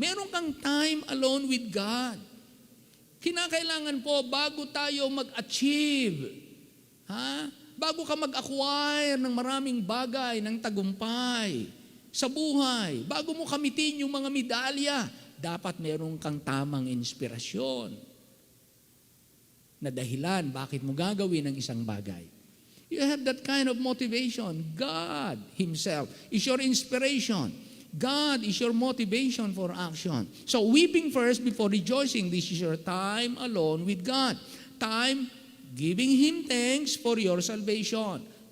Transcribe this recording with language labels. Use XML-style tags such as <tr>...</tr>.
<tl>Meron kang</tl> <en>time alone with God.</en> <tl>Kinakailangan po bago tayo mag-achieve, bago ka mag-acquire ng maraming bagay, ng tagumpay sa buhay, bago mo kamitin yung mga medalya, dapat meron kang tamang inspirasyon. na dahilan bakit mo gagawin ang isang bagay.</tl> <en>You have that kind of motivation. God Himself is your inspiration. God is your motivation for action. So weeping first before rejoicing. This is your time alone with God. Time giving Him thanks for your salvation.</en>